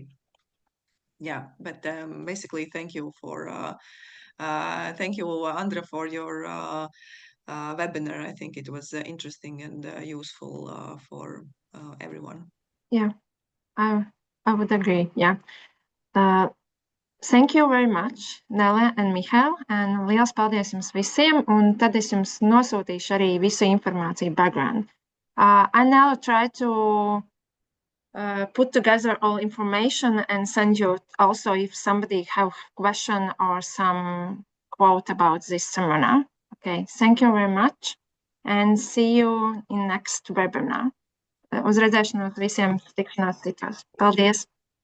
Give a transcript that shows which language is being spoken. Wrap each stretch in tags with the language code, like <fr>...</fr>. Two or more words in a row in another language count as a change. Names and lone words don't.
<en>Yeah, but basically, thank you, Andra, for your webinar. I think it was interesting and useful for everyone. Yeah, I would agree. Yeah. Thank you very much,</en> <lv>Nele and Mihail, un liels paldies jums visiem, un tad es jums nosūtīšu arī visu informāciju background.</lv> <en>I now try to put together all information and send you also if somebody have question or some quote about this seminar. Okay, thank you very much and see you in next webinar.</en> <lv>Uz redzēšanos visiem, tikšanās citos. Paldies!</lv>